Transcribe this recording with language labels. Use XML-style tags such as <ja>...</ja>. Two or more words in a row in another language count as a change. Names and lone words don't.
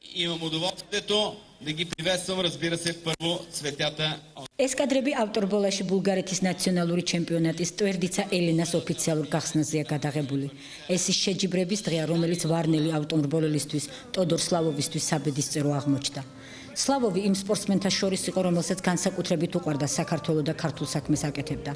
<bg>Имам удоволствието да ги приветствам, разбира се, първо цветята.</bg> <ka>ეს კადრები ავტორბოლაში ბულგარეთის ნაციონალური ჩემპიონატის ტვერდიცა ელენას ოფიციალურ გახსნაზეა გადაღებული. ეს ის შეჯიბრების დღეა, რომელიც ვარნელი ავტორბოლელისთვის ტოდორ სლავოვისთვის საბედისწერო აღმოჩნდა. სლავოვი იმ სპორტსმენთა შორის იყო, რომელსაც განსაკუთრებით უყვარდა საქართველოს და ქართულ საქმეს აკეთებდა.</ka>